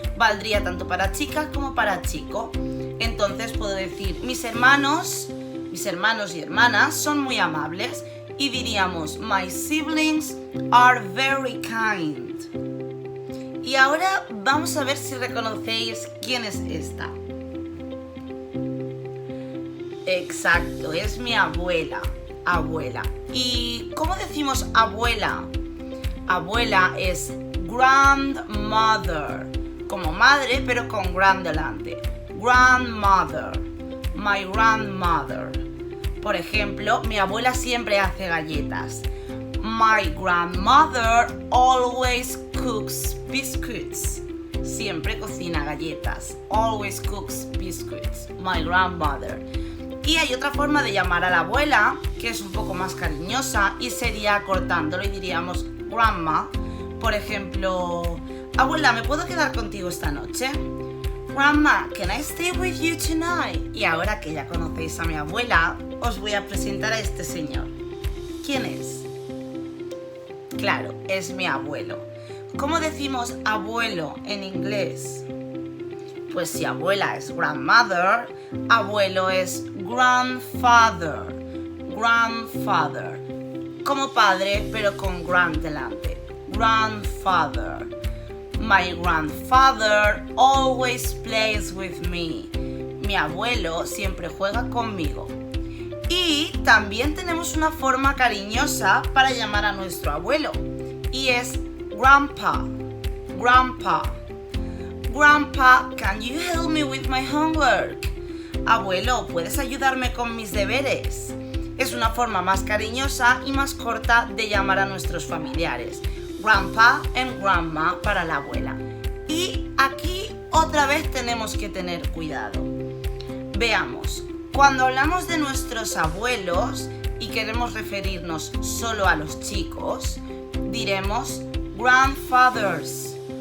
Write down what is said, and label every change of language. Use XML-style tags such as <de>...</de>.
<es>Valdría tanto para chica como para chico. Entonces puedo decir, mis hermanos y hermanas son muy amables. Y diríamos,</es> <en>my siblings are very kind.</en> <es>Y ahora vamos a ver si reconocéis quién es esta. Exacto, es mi abuela. Abuela. ¿Y cómo decimos abuela? Abuela es grandmother. Como madre, pero con grand delante. Grandmother.</es> <en>My grandmother.</en> <es>Por ejemplo, mi abuela siempre hace galletas.</es> <en>My grandmother always cooks biscuits.</en> <es>Siempre cocina galletas.</es> <en>Always cooks biscuits. My grandmother.</en> <es>Y hay otra forma de llamar a la abuela, que es un poco más cariñosa, y sería cortándolo y diríamos grandma. Por ejemplo, abuela, ¿me puedo quedar contigo esta noche?</es> <en>Grandma, can I stay with you tonight?</en> <es>Y ahora que ya conocéis a mi abuela, os voy a presentar a este señor. ¿Quién es? Claro, es mi abuelo. ¿Cómo decimos abuelo en inglés? Pues si abuela es grandmother, abuelo es grandfather. Grandfather. Como padre, pero con grand delante.</es> <en>Grandfather. My grandfather always plays with me.</en> <es>Mi abuelo siempre juega conmigo. Y también tenemos una forma cariñosa para llamar a nuestro abuelo. Y es grandpa. Grandpa.</es> <en>Grandpa, can you help me with my homework?</en> <es>Abuelo, ¿puedes ayudarme con mis deberes? Es una forma más cariñosa y más corta de llamar a nuestros familiares.</es> <en>Grandpa and grandma</en> <es>para la abuela. Y aquí otra vez tenemos que tener cuidado. Veamos, cuando hablamos de nuestros abuelos y queremos referirnos solo a los chicos, diremos grandfathers.</es>